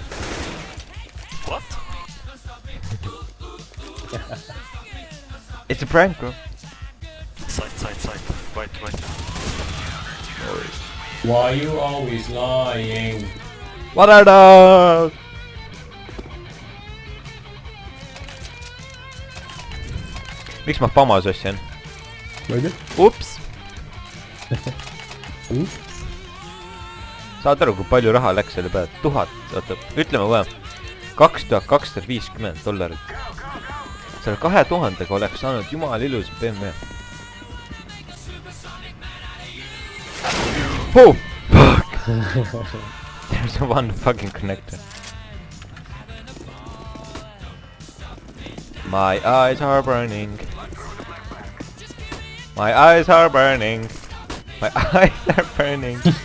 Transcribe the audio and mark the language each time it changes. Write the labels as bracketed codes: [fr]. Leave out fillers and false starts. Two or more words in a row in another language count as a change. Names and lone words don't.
[en] What? It's a prank, bro. Side. Right. Why you always lying? What are those? [et] Miks ma famas ostsin? Ma ei tea. Ups! Saad aru, kui palju raha läks selle peale? 1000, oota, ütleme kohe. $2250. Selle 2000-ga oleks saanud jumal ilus BMW. [en] Oh! Fuck! There's one fucking connector. My eyes are burning. My eyes are burning. My eyes are burning.